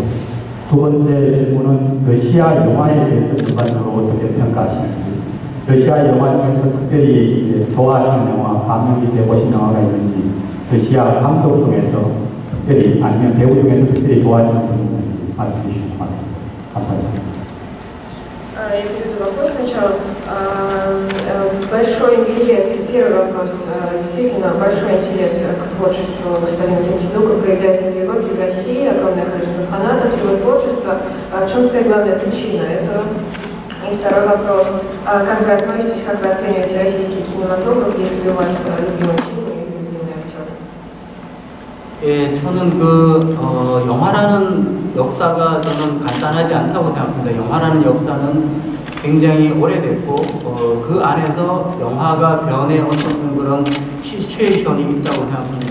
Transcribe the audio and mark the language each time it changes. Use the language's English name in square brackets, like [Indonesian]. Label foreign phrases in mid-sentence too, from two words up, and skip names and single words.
[Korean] 두 번째 질문은 러시아 영화에 대해서 전반적으로 어떻게 평가하시는지, 러시아 영화 중에서 특별히 좋아하시는 영화, 감명 깊게 보신 영화가 있는지, 러시아 감독 중에서 특별히 아니면 배우 중에서 특별히 좋아하시는 분이 있는지 말씀해 주시면 고맙습니다. 감사합니다. [Russian] Я перейду вопрос сначала. Большой интерес, первый вопрос, действительно большой интерес к творчеству господина Ким-Ки-дука проявляется в Европе, в России, огромное количество фанатов его творчества. В чем стоит главная причина этого? И второй вопрос, как вы относитесь, как вы оцениваете российский кинематограф, если у вас любимый фильм и любимый актер? [Korean] 예, 저는 영화라는 역사가 저는 간단하지 않다고 생각합니다. 영화라는 역사는 굉장히 오래됐고 그 안에서 영화가 변해 어떤 그런 시츄에이션이 있다고 생각합니다.